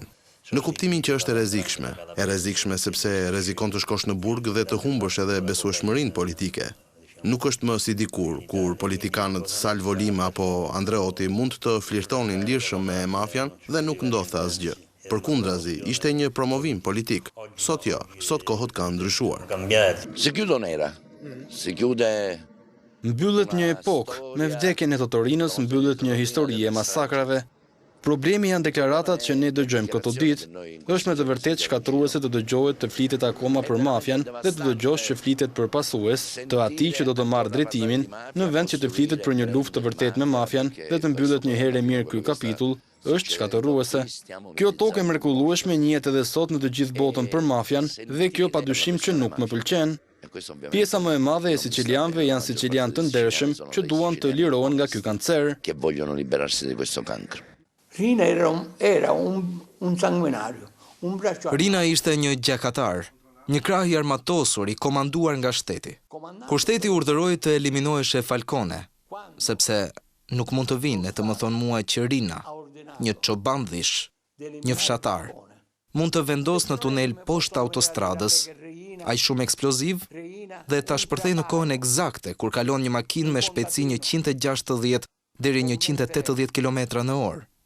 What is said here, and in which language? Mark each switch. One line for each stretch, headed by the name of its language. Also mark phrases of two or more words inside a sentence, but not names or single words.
Albanian: Në kuptimin që është e rrezikshme sepse rrezikon të shkosh në burg dhe të humbësh edhe besueshmërinë politike. Nuk është më si dikur, kur politikanët Salvo Lima apo Andreotti mund të flirtonin lirshëm me mafian dhe nuk ndodhte asgjë. Përkundrazi, ishte një promovim politik. Sot jo, sot kohët kanë ndryshuar.
Italian: Si chiude un'era, si chiude...
Albanian: Mbyllet një epokë, me vdekjen e Totorinës mbyllet një histori e masakrave. Problemi janë deklaratat që ne dëgjojmë këto ditë, është me të vërtet shkatruese të dëgjohet të flitet akoma për mafian dhe të dëgjosh që flitet për pasues të atij që do të marrë drejtimin, në vend që të flitet për një luftë të vërtet me mafian dhe të mbyllet një herë e mirë ky kapitull, është shkatëruese. Kjo tokë e mrekullueshme njihet edhe sot në të gjithë botën për mafian dhe kjo padyshim që nuk më pëlqen. Pjesa më e madhe e sicilianëve janë sicilianë të ndershëm që duan të lirohen nga ky kancer.
Italian: Rina era un sanguinario, un braccio.
Albanian: Rina ishte një gjakatar, një krah i armatosur i komanduar nga shteti. Kur shteti urdhëroi të eliminoheshe Falcone, sepse nuk mund të vinë të më thonë mua që Rina, një çobandhish, një fshatar, mund të vendos në tunel poshtë autostradës, aq shumë eksploziv, dhe ta shpërthej në kohën eksakte kur kalon një makinë me shpejtësi 160 deri 180 km/h.